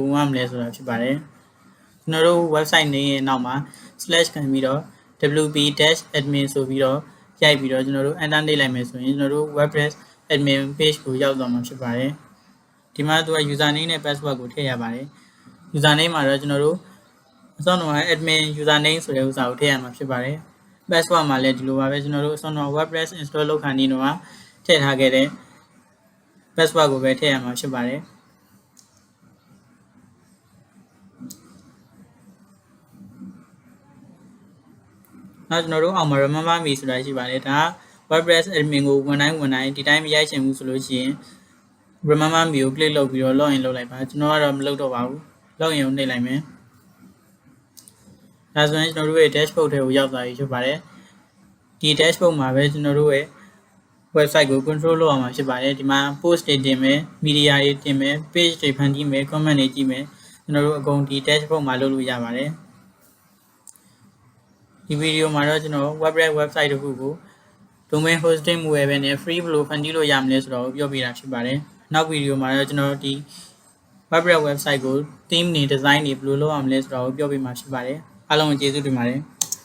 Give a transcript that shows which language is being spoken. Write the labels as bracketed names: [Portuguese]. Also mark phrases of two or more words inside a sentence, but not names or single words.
[Burmese] ဝင်ရမလဲဆိုတာဖြစ်ပါတယ်ကျွန်တော်တို့ website နေရဲ့နောက်မှာ slash ခံပြီးတော့ wp-admin ဆိုပြီးတော့ရိုက်ပြီးတော့ကျွန်တော်တို့ enter နှိပ်လိုက်မယ်ဆိုရင်ကျွန်တော်တို့ [English] WordPress admin page [Burmese] ကိုရောက်သွားမှာဖြစ်ပါတယ်ဒီမှာသူက username နဲ့ password ကိုထည့်ရပါတယ် username မှာတော့ကျွန်တော်တို့အစောတော့ [English] admin username [Burmese] ဆိုတဲ့ဥစ္စာကိုထည့်ရမှာဖြစ်ပါတယ် password မှာလည်းဒီလိုပါပဲကျွန်တော်တို့အစောတော့ [English] WordPress install [Burmese] လုပ်ခါနေတော့ထည့်ထားခဲ့တဲ့ password ကိုပဲထည့်ရမှာဖြစ်ပါတယ် နောက်ကျွန်တော်တို့အောက်မှာ [English] remember me [Burmese] ဆိုတာရှိပါတယ်ဒါ [English] WordPress admin [Burmese] ကိုဝန်တိုင်းဒီတိုင်းမရိုက်ချင်ဘူးဆိုလို့ရှိရင် [English] remember me [Burmese] ကို click လုပ်ပြီးတော့ login လုပ်လိုက်ပါကျွန်တော်ကတော့မလုပ်တော့ပါဘူး login ကိုနှိပ်လိုက်မယ် ဒါဆိုရင်ကျွန်တော်တို့ရဲ့ dashboard ထဲကိုရောက်သွားပြီဖြစ်ပါတယ်ဒီ dashboard မှာပဲကျွန်တော်တို့ရဲ့ website ကို control လုပ်အောင်ဖြစ်ပါတယ်ဒီမှာ post တွေတင်မယ် media တွေတင်မယ် page တွေဖန်တီးမယ် comment တွေကြည့်မယ်ကျွန်တော်တို့အကုန်ဒီ dashboard မှာလုပ်လို့ရပါတယ် ဒီဗီဒီယိုမှာတော့ကျွန်တော် [English] WordPress website [Burmese] တခုကို [English] domain hosting [Burmese] မူရပဲနဲ့ free ဘယ်လိုဖန်တီးလို့ရမလဲဆိုတော့ပြောပြတာဖြစ်ပါတယ်နောက်ဗီဒီယိုမှာတော့ကျွန်တော်ဒီ [English] WordPress website [Burmese] ကို theme တွေ design တွေဘယ်လိုလုပ်ရမလဲဆိုတော့ပြောပြမှာဖြစ်ပါတယ်အားလုံးကိုကျေးဇူးတင်ပါတယ်